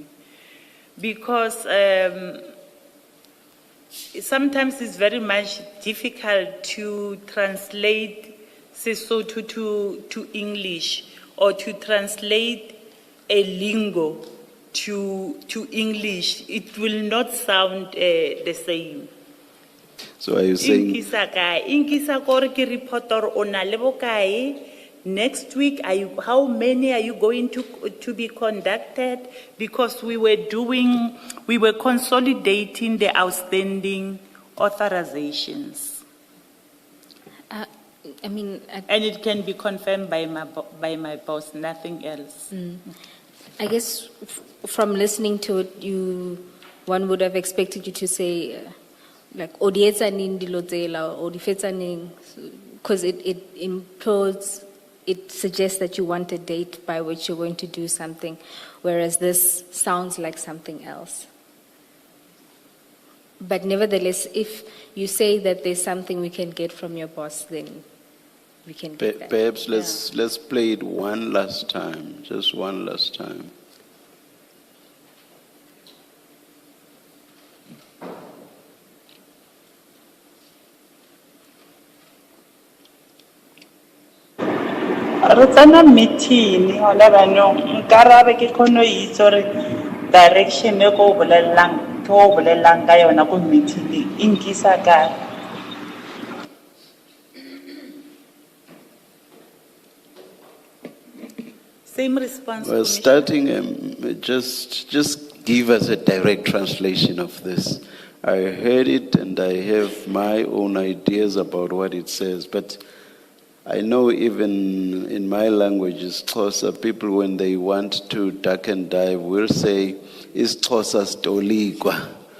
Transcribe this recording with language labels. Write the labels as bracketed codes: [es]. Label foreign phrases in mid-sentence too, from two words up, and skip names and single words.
[en] Because sometimes it's very much difficult to translate Sesotho to English, or to translate a lingo to English. It will not sound the same. So are you saying, [st] Inkisa kae? Inkisa kore ke reporter ona le bokae? [en] Next week, how many are you going to be conducted? Because we were consolidating the outstanding authorizations. And it can be confirmed by my boss, nothing else. I guess from listening to it, one would have expected you to say, like, [st] odietsa ning dilo tsela, [en] or [st] difetsa ning, [en] because it implies, it suggests that you want a date by which you're going to do something, whereas this sounds like something else. But nevertheless, if you say that there's something we can get from your boss, then we can get that. perhaps let's play it one last time, just one last time. [st] Re tsena meeting hona banong nkarabe ke khono itse re direction e go bolelang ka yona go meeting inkisa ka [en] same response. Well, starting, just give us a direct translation of this. I heard it and I have my own ideas about what it says, but I know even in my language, Xhosa, people when they want to duck and dive will say, "Is Xhosa stoligwa?"